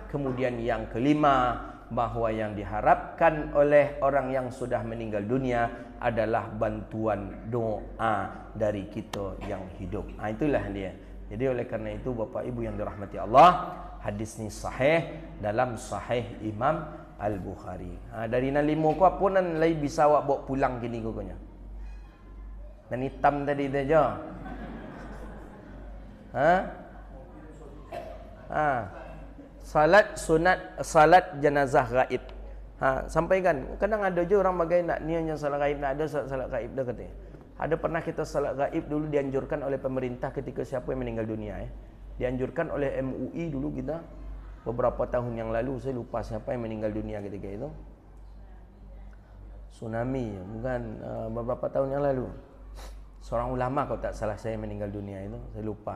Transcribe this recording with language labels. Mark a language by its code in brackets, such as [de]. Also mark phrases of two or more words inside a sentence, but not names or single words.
[ms] Kemudian yang kelima, bahawa yang diharapkan oleh orang yang sudah meninggal dunia adalah bantuan doa dari kita yang hidup. Itulah dia. Jadi oleh kerana itu Bapak Ibu yang dirahmati Allah, hadis ni sahih dalam Sahih Imam Al-Bukhari. [min] Dari nan lima ku apa nan lai bisa awak bawa pulang kini koknya. [ms] Dan hitam tadi tu je. Salat sunat, salat jenazah gaib. Sampaikan. Kadang ada je orang bagai nak niatnya salat gaib, nak ada salat gaib dah katanya. Ada pernah kita salat gaib dulu dianjurkan oleh pemerintah ketika siapa yang meninggal dunia. Dianjurkan oleh MUI dulu kita beberapa tahun yang lalu. Saya lupa siapa yang meninggal dunia ketika itu. Tsunami, bukan beberapa tahun yang lalu. Seorang ulama kalau tak salah saya meninggal dunia itu, saya lupa.